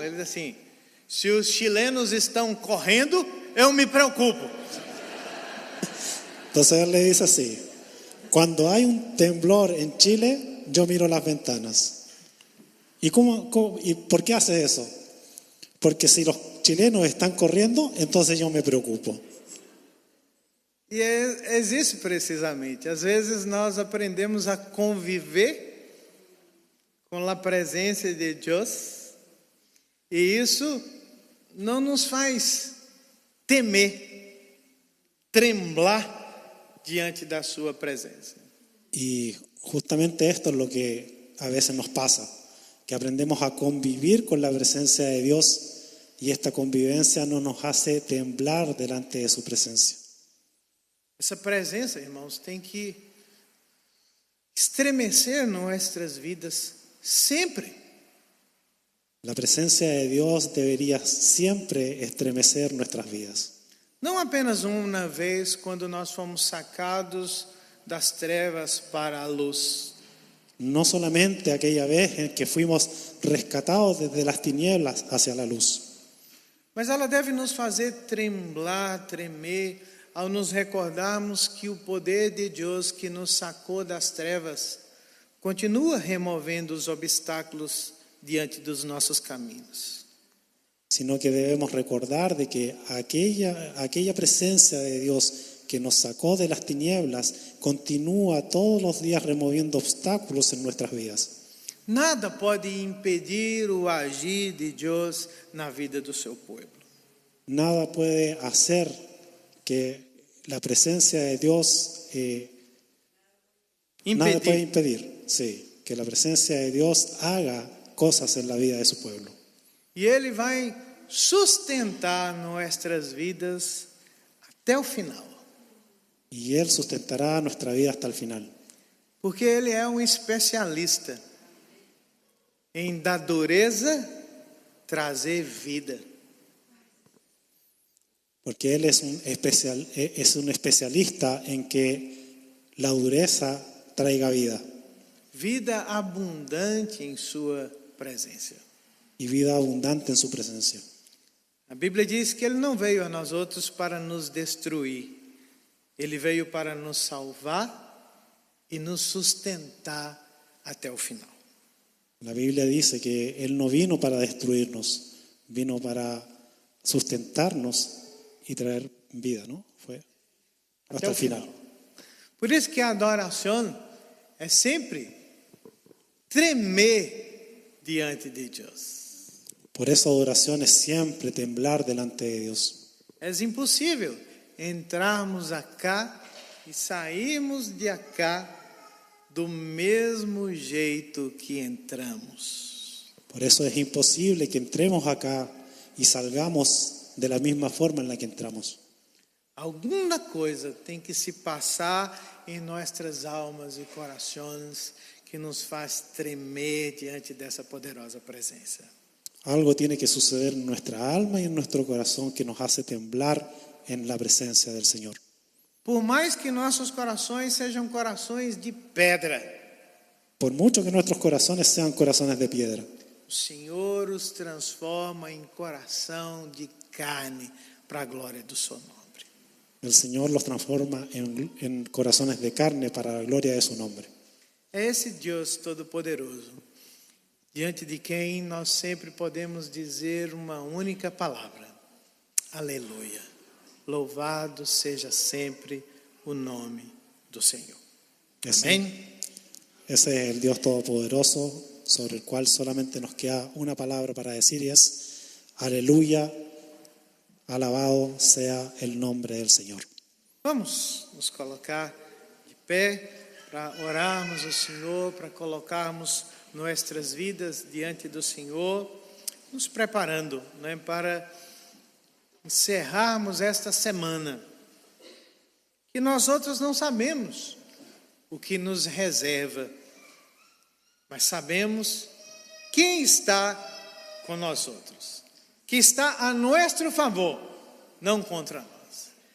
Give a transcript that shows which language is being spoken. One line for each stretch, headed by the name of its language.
Portuguese: Ele disse assim, se os chilenos estão correndo, eu me preocupo.
Spanish: Entonces él le dice así, cuando hay un temblor en Chile, yo miro las ventanas. ¿Y por qué hace eso? Porque si los chilenos están corriendo, entonces yo me preocupo.
Portuguese: E é isso precisamente. Às vezes nós aprendemos a conviver com a presença de Deus e isso não nos faz temer, tremblar diante da sua presença.
Spanish: Y justamente esto es lo que a veces nos pasa, que aprendemos a convivir con la presencia de Dios y esta convivencia no nos hace temblar delante de su presencia.
Portuguese: Essa presença, irmãos, tem que estremecer nossas vidas sempre.
Spanish: La presencia de Dios debería siempre estremecer nuestras vidas.
Portuguese: Não apenas uma vez quando nós fomos sacados das trevas para a luz.
Spanish: No solamente aquella vez en que fuimos rescatados desde las tinieblas hacia la luz,
Portuguese: Mas ela deve nos fazer tremblar, tremer, ao nos recordarmos que o poder de Deus que nos sacou das trevas continua removendo os obstáculos diante dos nossos caminhos.
Spanish: sino que debemos recordar de que aquella presencia de Dios que nos sacó de las tinieblas continúa todos los días removiendo obstáculos en nuestras vidas.
Portuguese: Nada pode impedir o agir de Deus na vida do seu povo.
Spanish: Nada puede hacer que la presencia de Dios, nada puede impedir, sí, que la presencia de Dios haga cosas en la vida de su pueblo.
Portuguese: E Ele vai sustentar nossas vidas até o final.
Spanish: Y Él sustentará nuestra vida hasta el final.
Portuguese: Porque Ele é especialista em da dureza trazer vida.
Spanish: Porque Él es un especialista en que la dureza traiga vida.
Portuguese: Vida abundante em sua presença.
Spanish: Y vida abundante en su presencia.
Portuguese: A Bíblia diz que Ele não veio a nós outros para nos destruir. Ele veio para nos salvar e nos sustentar até o final.
Spanish: La Biblia dice que Él no vino para destruirnos, vino para sustentarnos y traer vida, ¿no? Fue hasta el final.
Portuguese: Por isso que a adoração é sempre tremer diante de Deus.
Spanish: Por eso adoración es siempre temblar delante de Dios.
Portuguese: É impossível entrarmos acá e sairmos de acá do mesmo jeito que entramos.
Spanish: Por eso es imposible que entremos acá y salgamos de la misma forma en la que entramos.
Portuguese: Alguma coisa tem que se passar em nossas almas e corações que nos faz tremer diante dessa poderosa presença.
Spanish: Algo tiene que suceder en nuestra alma y en nuestro corazón que nos hace temblar en la presencia del Señor.
Portuguese: Por mais que nossos corações sejam corações de pedra,
Spanish: Por mucho que nuestros corazones sean corazones de piedra,
Portuguese: o Senhor os transforma em coração de carne para a glória do seu nome.
Spanish: el Señor los transforma en corazones de carne para la gloria de su nombre.
Portuguese: É esse Deus Todo-Poderoso, diante de quem nós sempre podemos dizer uma única palavra: Aleluia. Louvado seja sempre o nome do Senhor. Amém?
Spanish: Ese es el Dios Todopoderoso sobre el cual solamente nos queda una palabra para decir y es aleluya, alabado sea el nombre del Señor.
Portuguese: Vamos nos colocar de pé para orarmos ao Senhor, para colocarmos nossas vidas diante do Senhor, nos preparando, né, para encerrarmos esta semana, que nós outros não sabemos o que nos reserva, mas sabemos quem está com nós outros, que está a nosso favor, não contra nós.